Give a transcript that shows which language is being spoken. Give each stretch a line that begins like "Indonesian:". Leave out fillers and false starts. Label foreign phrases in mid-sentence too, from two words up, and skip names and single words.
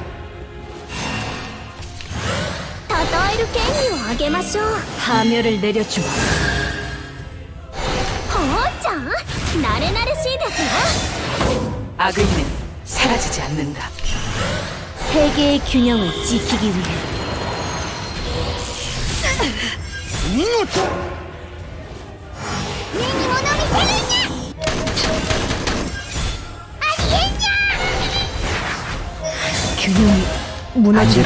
Japanese: 称える権利をあげましょう。
Korean: 파멸을 내려주마.
Japanese: ほうちゃん、慣れ慣れしいですよ。
Korean: 악의는 사라지지 않는다. 세계의 균형을 지키기 위해 균형이 무너진다.